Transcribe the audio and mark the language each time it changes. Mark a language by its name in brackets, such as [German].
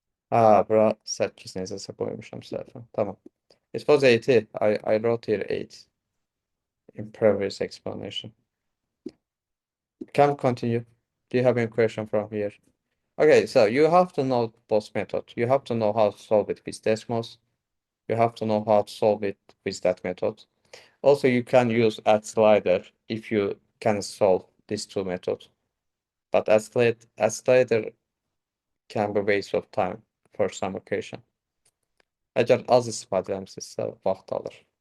[Azerbaijani] Bura 8 necəsə qoymuşam səhvə. Tamam. [English] It was 80. I wrote here 8 in previous explanation. Can we continue? Do you have any question from here? Okay, so you have to know both methods. You have to know how to solve it with Desmos. You have to know how to solve it with that method. Also, you can use add slider if you can solve these two methods. But add slider can be waste of time for some occasion. [Azerbaijani] Əgər az istifadə etmişsinizsə, vaxt alır.